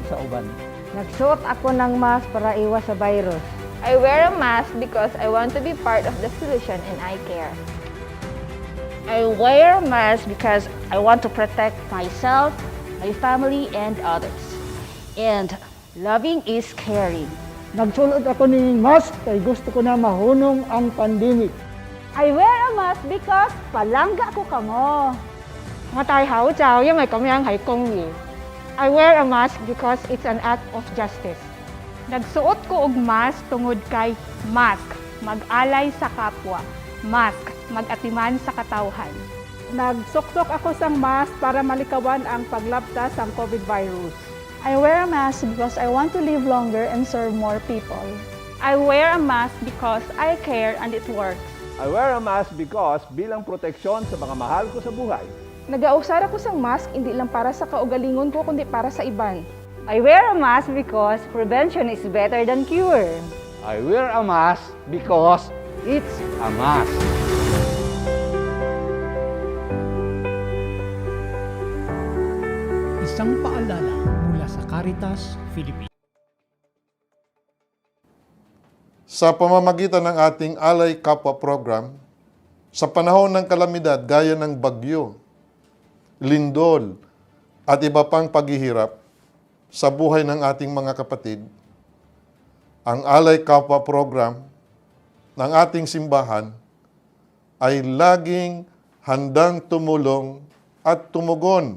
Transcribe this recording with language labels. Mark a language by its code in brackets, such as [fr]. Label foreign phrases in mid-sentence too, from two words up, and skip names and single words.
[hil] sa uban. [tl] Nagsuot ako ng mask para iwas sa virus. [en] I wear a mask because I want to be part of the solution and I care. I wear a mask because I want to protect myself, my family, and others. And loving is caring. [ceb] Nagsulod ako ng mask kay gusto ko na mahunong ang pandemic. [en] I wear a mask because [ceb] palangga ko kamo. [en] I wear a mask because it's an act of justice. [ceb] Nagsuot ko og mask tungod kay mask, mag-alay sa kapwa. Mask, mag-atiman sa katawhan. [hil] Nagsuksok ako sang mask para malikawan ang paglabta sa COVID virus. [en] I wear a mask because I want to live longer and serve more people. I wear a mask because I care and it works. I wear a mask because [tl] bilang proteksyon sa mga mahal ko sa buhay. [hil] Nagausar ako sang mask hindi lang para sa kaugalingon ko kundi para sa iban. [en] I wear a mask because prevention is better than cure. I wear a mask because it's a mask. [tl] Isang paalala mula sa Caritas, Philippines. Sa pamamagitan ng ating Alay Kapwa program, sa panahon ng kalamidad gaya ng bagyo, lindol, at iba pang paghihirap sa buhay ng ating mga kapatid, ang Alay Kapwa program ng ating simbahan ay laging handang tumulong at tumugon.